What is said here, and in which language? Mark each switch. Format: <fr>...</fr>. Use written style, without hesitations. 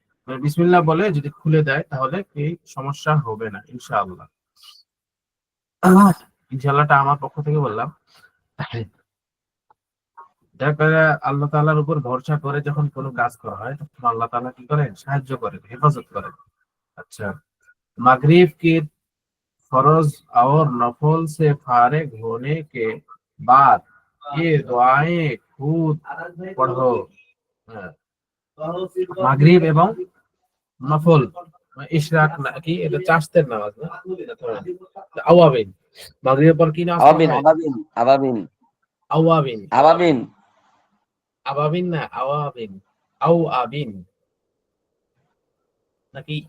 <bn>মানে বিসমিল্লাহ বলে যদি খুলে দেয় তাহলে এই সমস্যা হবে না ইনশাআল্লাহ। ইনশাআল্লাহটা আমার পক্ষ থেকে বললাম। যার কারণে আল্লাহ তাআলার উপর ভরসা করে যখন কোনো কাজ করা হয় তখন আল্লাহ তাআলা কি করেন, সাহায্য করেন, হেফাজত করেন।</bn> <hi>अच्छा, मगरिब की फर्ज और नफल से फारिग होने के बाद ये दुआएं खुद पढ़ो।</hi> <bn>হ্যাঁ, মাগরিব এবং নফল ইশরাক নাকি এটা চাষতের নামাজ না? আওয়াবিন, মাগরিবের পর কি নামাজ পড়তে আবাবিন হয়? আবাবিন আবাবিন আওয়াবিন, আবাবিন আবাবিন না আওয়াবিন, আও আবিন নাকি</bn>